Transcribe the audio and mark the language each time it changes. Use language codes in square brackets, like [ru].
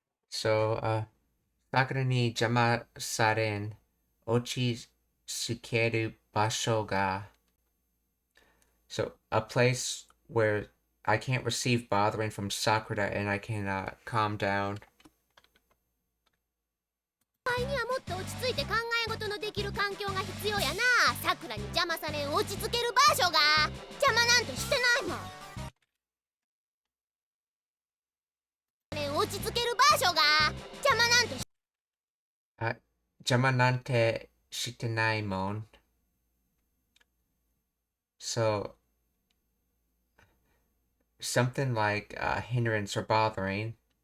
[ja] So, Sakura ni jama saren, ochi sukeru basho ga. [en] So a place where I can't receive bothering from Sakura and I can calm down. [ja] 場合にはもっと落ち着いて考え事のできる環境が必要やな。さくらに邪魔されん落ち着ける場所が。邪魔なんてしてないもん。落ち着ける場所が。邪魔なんて邪魔なんてしてないもん。 [en] So something like hindrance or bothering.